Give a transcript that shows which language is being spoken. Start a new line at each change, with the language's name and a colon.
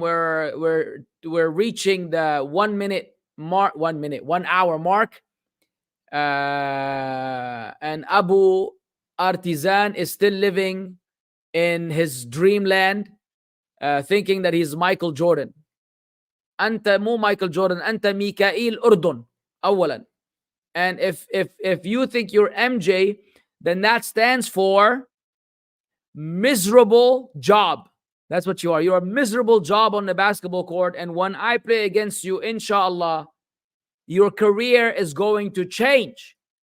English: We're reaching the 1 hour mark. And Abu Artisan is still living in his dreamland, thinking that he's Michael Jordan.
Arabic: أنت مو Michael Jordan, أنت ميكائيل أردن أولا.
English: And if you think you're MJ, then that stands for miserable job. That's what you are. You're a miserable job on the basketball court. And when I play against you, inshallah, your career is going to change.